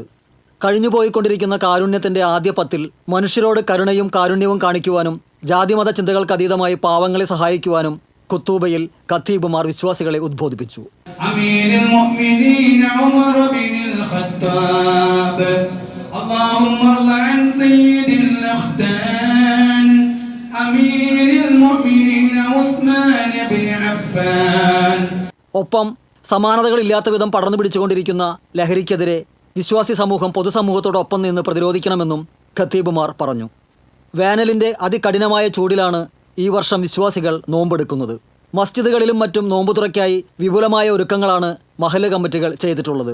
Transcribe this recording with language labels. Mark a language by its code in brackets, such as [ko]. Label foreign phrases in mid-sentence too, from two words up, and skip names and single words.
[ml] കഴിഞ്ഞുപോയിക്കൊണ്ടിരിക്കുന്ന കാരുണ്യത്തിന്റെ ആദ്യ പത്തിൽ മനുഷ്യരോട് കരുണയും കാരുണ്യവും കാണിക്കുവാനും ജാതിമത ചിന്തകൾക്ക് അതീതമായി പാവങ്ങളെ സഹായിക്കുവാനും കുത്തൂബയിൽ ഖത്തീബുമാർ വിശ്വാസികളെ ഉദ്ബോധിപ്പിച്ചു. [ar] أمير المؤمنين ഉമർ ബിനുൽ ഖത്താബ് اللهم ارض عن سيد الأختان أمير المؤمنين عثمان بن عفان. [ml] ഒപ്പം സമാനതകളില്ലാത്ത വിധം പടർന്നു പിടിച്ചുകൊണ്ടിരിക്കുന്ന ലഹരിക്കെതിരെ വിശ്വാസി സമൂഹം പൊതുസമൂഹത്തോടൊപ്പം നിന്ന് പ്രതിരോധിക്കണമെന്നും ഖത്തീബുമാർ പറഞ്ഞു. വേനലിൻ്റെ അതികഠിനമായ ചൂടിലാണ് ഈ വർഷം വിശ്വാസികൾ നോമ്പെടുക്കുന്നത്. മസ്ജിദുകളിലും മറ്റും നോമ്പു തുറയ്ക്കായി വിപുലമായ ഒരുക്കങ്ങളാണ് മഹല്ല് കമ്മിറ്റികൾ ചെയ്തിട്ടുള്ളത്.